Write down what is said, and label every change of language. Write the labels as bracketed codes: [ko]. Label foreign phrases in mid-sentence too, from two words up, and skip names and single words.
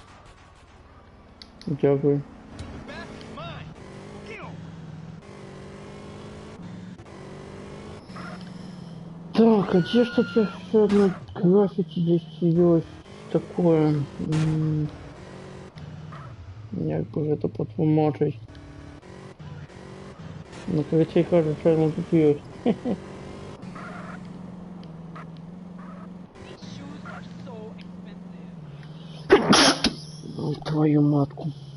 [uk] Дякую. [en] Back is mine. Kill. [ru] Так, а где ж тут еще одно граффити здесь появилось такое? [uk] Як би вже то потлумачить? Ну, короче, кажуть, що воно тут є. Ой, твою матку.